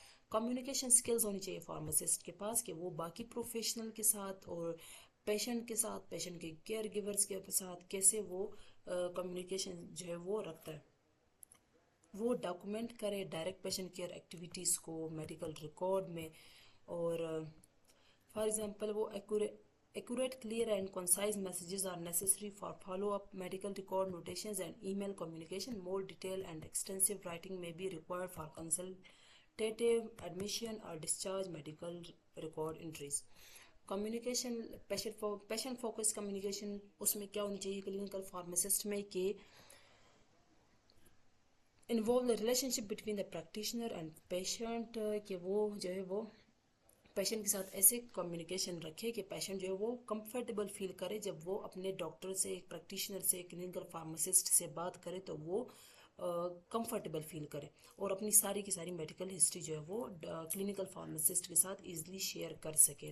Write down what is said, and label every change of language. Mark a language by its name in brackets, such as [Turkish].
[Urdu] Communication skills ہونی چاہیے pharmacist کے پاس کہ وہ باقی پروفیشنل کے ساتھ اور پیشنٹ کے ساتھ، پیشنٹ کے کیئر گیورز کے ساتھ کیسے وہ کمیونیکیشن جو ہے وہ رکھتا ہے. وہ ڈاکومنٹ کرے ڈائریکٹ پیشنٹ کیئر ایکٹیویٹیز کو میڈیکل ریکارڈ میں، اور فار ایگزامپل وہ [English] accurate, clear and concise messages are necessary for follow-up medical record notations and email communication. More detailed and extensive writing may be required for consultative admission or discharge medical record entries. [Urdu] Communication patient focus communication اس میں کیا ہونی چاہیے clinical pharmacist میں کہ [English] involve the relationship between the practitioner and patient, [Urdu] کہ وہ جو ہے وہ پیشنٹ کے ساتھ ایسے کمیونیکیشن رکھے کہ پیشنٹ جو ہے وہ کمفرٹیبل فیل کرے جب وہ اپنے ڈاکٹر سے, ایک پریکٹیشنر سے, کلینکل فارماسسٹ سے بات کرے تو وہ کمفرٹیبل فیل کرے اور اپنی ساری کی ساری میڈیکل ہسٹری جو ہے وہ کلینکل فارماسسٹ کے ساتھ ایزلی شیئر کر سکے.